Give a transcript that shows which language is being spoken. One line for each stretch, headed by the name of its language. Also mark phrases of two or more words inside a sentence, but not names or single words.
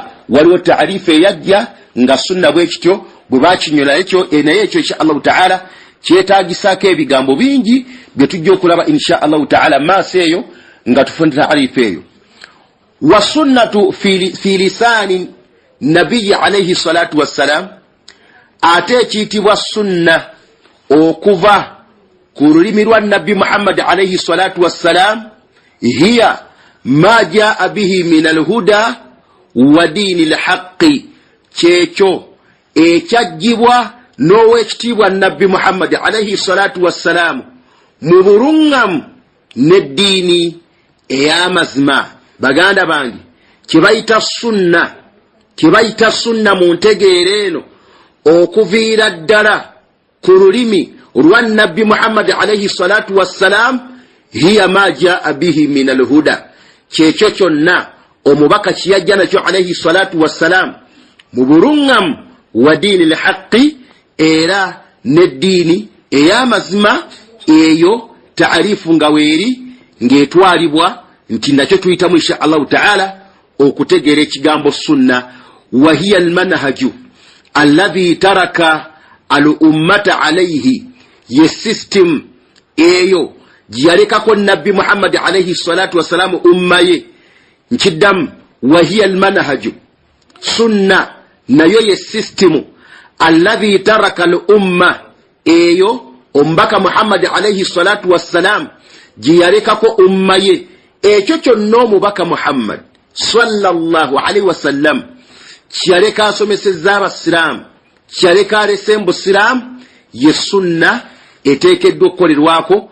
Ganda: Waliwo taarifu eyajja nga sunna bwe kityo bwe bakinyola ekyo, naye ekyo
Arabic: إن شاء الله تعالى
Ganda: kyetaagisako ebigambo bingi bye tujja okulaba
Arabic: إن شاء الله تعالى
Ganda: maaso eyo nga tufuna taarifu eyo.
Arabic: والسنة في لسان النبي عليه الصلاة والسلام,
Ganda: ate ekiyitibwa sunna okuva ku lulimi lwa nabbi Muhammad
Arabic: عليه الصلاة والسلام، هي ما جاء به من الهدى ودين الحق,
Ganda: kyekyo ekyajjibwa n'owekitiibwa nabbi Muhammad
Arabic: عليه الصلاة والسلام
Ganda: mu buluŋŋamu n'eddiini ey'amazima. Baganda bange kyebayita sunna mu ntegeero eno okuviira ddala ku lulimi olwa nabbi Muhammad
Arabic: عليه الصلاة والسلام، هي ما جاء به من الهدى,
Ganda: kyekyo kyonna omubaka kiyajja nakyo
Arabic: عليه الصلاة والسلام
Ganda: mu buluŋŋamu
Arabic: ودين الحق,
Ganda: era n'eddiini ey'amazima. Eyo taarifu nga weeri ng'etwalibwa nti nakyo tuyitamu
Arabic: إن شاء الله تعالى
Ganda: okutegeera ekigambo sunna.
Arabic: وهي المنهج الذي ترك الأمة عليه,
Ganda: ye system eyo gyeyalekako nabbi Muhammad
Arabic: عليه الصلاة والسلام
Ganda: umma ye. Nkiddamu,
Arabic: وهي المنهج,
Ganda: sunna nayo ye system
Arabic: الذي ترك الأمة,
Ganda: eyo ombaka Muhammad
Arabic: عليه الصلاة والسلام
Ganda: gyeyalekako umma ye. Ekyo kyonna omubaka Muhammad
Arabic: صلى الله عليه وسلم
Ganda: kyaleka asomesezza abasiraamu, kyaleka alese mu busiraamu, ye sunna eteekeddwa okukolerwako.